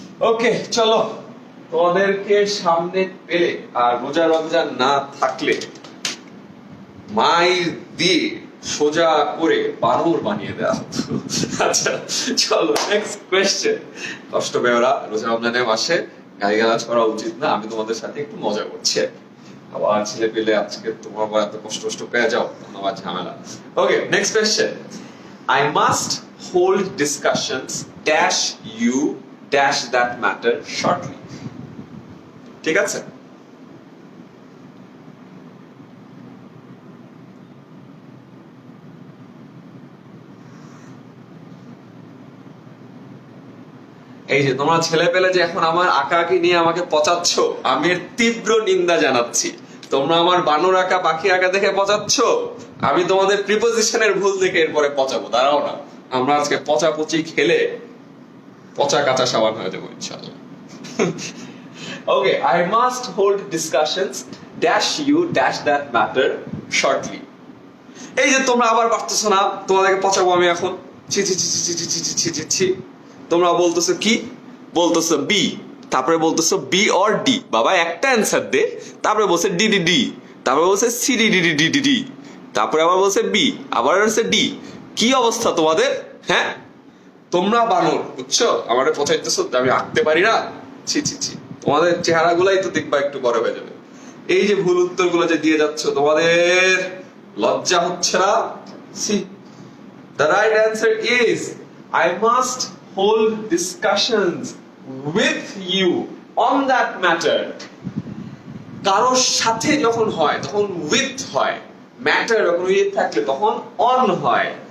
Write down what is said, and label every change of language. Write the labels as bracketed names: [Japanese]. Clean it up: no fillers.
[Bangla] ওকে চলো, তোমাদেরকে সামনে পেলে আর রোজা রমজান না থাকলে মাইর দিয়ে সোজা করে বানর বানিয়ে দেওয়া হতো। আচ্ছা চলো [English] Next question. [Bangla] কষ্ট পেওরা, রোজা রমজানের মাসে গালিগালাজ করা উচিত না, আমি তোমাদের সাথে একটু মজা করছি। আবার ছেলে পেলে আজকে তোমার আবার এত কষ্ট কষ্ট পেয়ে যাও, আবার ঝামেলা। [English] Okay next question. I must hold discussions dash you dash that matter shortly. [Bangla] ঠিক আছে? এই যে তোমরা ছেলে পেলে যে এখন আমার আঁকাআঁকি নিয়ে আমাকে পচাচ্ছ, আমি এর তীব্র নিন্দা জানাচ্ছি। তোমরা আমার বানর আঁকা পাখি আঁকা দেখে পচাচ্ছ, আমি তোমাদের প্রিপোজিশনের ভুল দেখে এরপরে পচাবো। দাঁড়াও না, আমরা আজকে পচাপচি খেলে পচা কাঁচা সাবান হয়ে যাবো ইনশাআল্লাহ। [English] Okay, I must hold discussions dash you dash that matter shortly. [Bangla] এই যে তোমরা আবার পারতেছো না, তোমাদেরকে পচাবো আমি এখন। ছি ছি ছি ছি ছি ছি ছি ছি ছি। তোমরা বলতেছো কি? বলতেছো বি, তারপরে বলতেছো বি অর ডি। বাবা একটা অ্যান্সার দে, তারপরে বলছে ডি ডি ডি, তারপরে বলছে C D D D D D D, তারপরে আবার বলছে বি, আবার বলছে ডি। কি অবস্থা তোমাদের? হ্যাঁ তোমরা বানর, বুঝছো? আমারে পচাইতেছো, আমি আঁকতে পারি না। ছি ছি ছি, তোমাদের চেহারাগুলাই তো দেখবা একটু বড় হয়ে যাবে। এই যে ভুল উত্তরগুলো যে দিয়ে যাচ্ছ, তোমাদের লজ্জা হচ্ছে না? [English] C, the right answer is I must hold discussions with you on that matter. [Bangla] কারোর সাথে যখন হয় তখন with হয়, ম্যাটার যখন with থাকলে তখন on হয়।